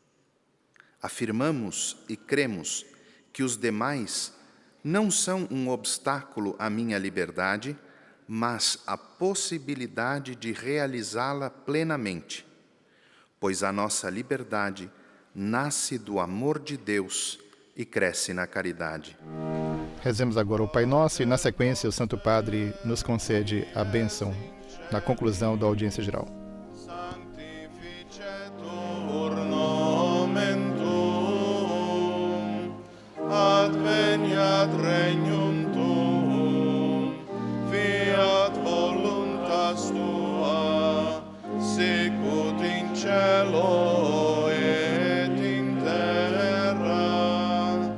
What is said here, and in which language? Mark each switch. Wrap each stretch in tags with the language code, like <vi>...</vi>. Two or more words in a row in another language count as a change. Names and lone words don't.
<pt>Afirmamos e cremos que os demais não são um obstáculo à minha liberdade, mas a possibilidade de realizá-la plenamente, pois a nossa liberdade nasce do amor de Deus e cresce na caridade. Rezemos agora o Pai Nosso e, na sequência, o Santo Padre nos concede a bênção na conclusão da audiência geral.</pt> <la>Sanctificetur nomen tuum, fiat regnum tuum, fiat voluntas tua, sicut in cielo et in terra.</la>